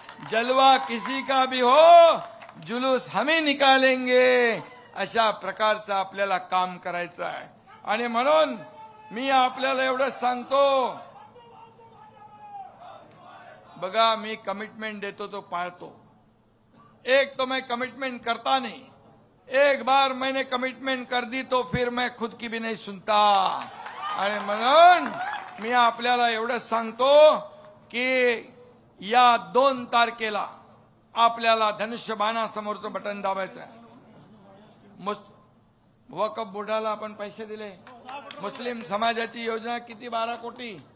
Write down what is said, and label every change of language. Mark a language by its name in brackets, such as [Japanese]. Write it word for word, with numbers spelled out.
[Hindi] जलवा किसी का भी हो, जुलूस हम ही निकालेंगे. [Marathi] अशा प्रकारचं आपल्याला काम करायचं आहे. आणि म्हणून मी आपल्याला एवढंच सांगतो, बघा मी कमिटमेंट देतो तो पाळतो. [Hindi] एक तो मैं कमिटमेंट करता नहीं. एक बार मैंने कमिटमेंट कर दी तो फिर मैं खुद की भी नहीं सुनता. [Marathi] आणि म्हणून मी आपल्याला एवढंच सांगतो की या दोन तारखेला आपल्याला धनुष्यबाणासमोरचं बटन दाबायचं आहे. मुस- वकफ बोर्डाला आपण पैसे दिले. मुस्लिम समाजाची योजना किती, बारा कोटी